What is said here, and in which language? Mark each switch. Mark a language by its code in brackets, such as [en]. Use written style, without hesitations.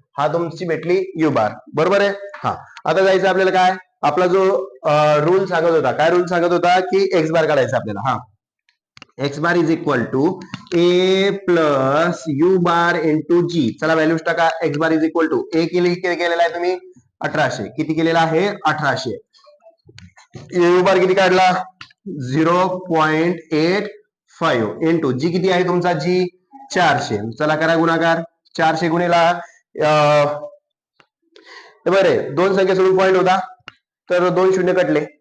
[mr] हा तुमची भेटली यू बार. बरोबर आहे. हा, आता जायचं आपल्याला काय, आपला जो रूल सांगत होता, काय रूल सांगत होता की एक्स बार काढायचा आपल्याला. [en] हा, x bar is equal to a plus u bar into g. [mr] चला व्हॅल्यूज टाका. [en] x bar is equal to a [mr] केलेला आहे तुम्ही 1800. किती केलेला आहे? 1800. यू बार किती काढला? 0.85 इंटू जी किती आहे तुमचा? जी 400. चला करा गुणाकार. 400 गुणिला बरे, दोन संख्या सोडून पॉईंट होता तर 2 शून्य कटले.